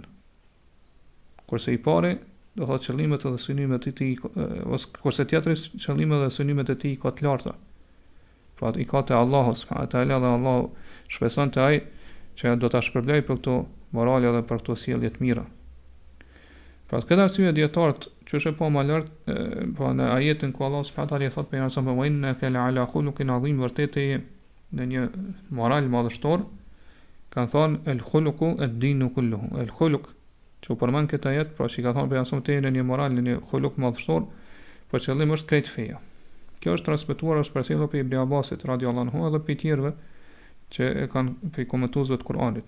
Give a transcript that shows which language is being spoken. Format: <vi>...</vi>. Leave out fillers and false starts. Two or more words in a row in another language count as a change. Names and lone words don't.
<sq>Kurse I pari, do thotë qëllimet dhe synimet e tij, ose kurse tjetri qëllimet dhe synimet e tij ka të larta. Pra I ka te Allahu</sq> <ar>سبحانه وتعالى</ar> <sq>dhe Allahu shpreson te ai që do ta shpërblej për këto morale dhe për këto sjellje të mira. Pra këtë arsye dietarët që është po më lart, po në ajetin ku Allahu</sq> <ar>سبحانه وتعالى</ar> <sq>thotë për jashtë</sq> <ar>وإنك لعلى خلق عظيم,</ar> <sq>vërtet në një moral madhështor, kanë thonë</sq> <ar>الخلق الدين كله.</ar> <sq>El khuluq që u përmend këtë ajet, pra që ka thonë për jashtë në një moral, në një khuluq madhështor, për qëllim është krejt feja. Kjo është transmetuar është përcjellur për Ibn Abbasit</sq> <ar>رضي الله عنه</ar> <sq>edhe për tjerëve që e kanë për komentuesve të Kuranit.</sq>